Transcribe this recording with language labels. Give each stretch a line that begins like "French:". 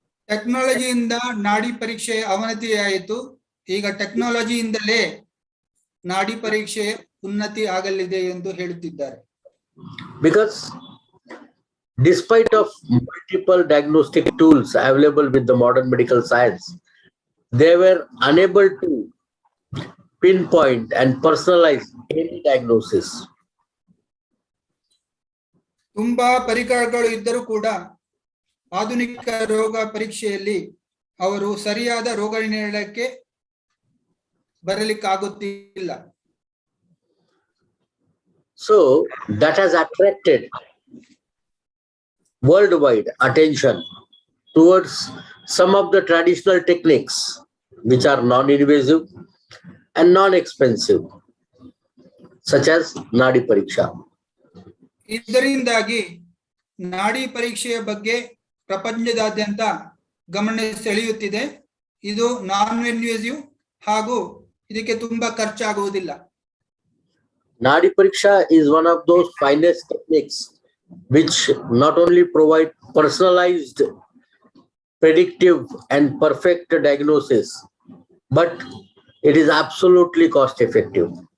Kannada: ಟೆಕ್ನಾಲಜಿಯಿಂದ ನಾಡಿ ಪರೀಕ್ಷೆ ಅವನತಿಯಾಯಿತು. ಈಗ ಟೆಕ್ನಾಲಜಿಯಿಂದಲೇ ನಾಡಿ ಪರೀಕ್ಷೆ ಉನ್ನತಿ ಆಗಲಿದೆ ಎಂದು ಹೇಳುತ್ತಿದ್ದಾರೆ.
English: Because despite of multiple diagnostic tools available with the modern medical science, they were unable to pinpoint and personalize any diagnosis.
Kannada: ತುಂಬಾ ಪರಿಕರಗಳು ಇದ್ದರೂ ಕೂಡ ಆಧುನಿಕ ರೋಗ ಪರೀಕ್ಷೆಯಲ್ಲಿ ಅವರು ಸರಿಯಾದ ರೋಗ ನಿರ್ಣಯಕ್ಕೆ ಬರಲಿಕ್ಕಾಗುತ್ತಿಲ್ಲ.
English: So that has attracted worldwide attention towards some of the traditional techniques which are non-invasive and non-expensive, such as Nadi Pariksha.
Kannada: ಇದರಿಂದಾಗಿ ನಾಡಿ ಪರೀಕ್ಷೆಯ ಬಗ್ಗೆ ಪ್ರಪಂಚದಾದ್ಯಂತ ಗಮನ ಸೆಳೆಯುತ್ತಿದೆ. ಇದು ನಾನ್ ಇನ್ವೇಸಿವ್ ಹಾಗೂ ಇದಕ್ಕೆ ತುಂಬಾ ಖರ್ಚಾಗುವುದಿಲ್ಲ.
English: Nadi Pariksha is one of those finest techniques which not only provide personalized, predictive and perfect diagnosis, but it is absolutely cost effective.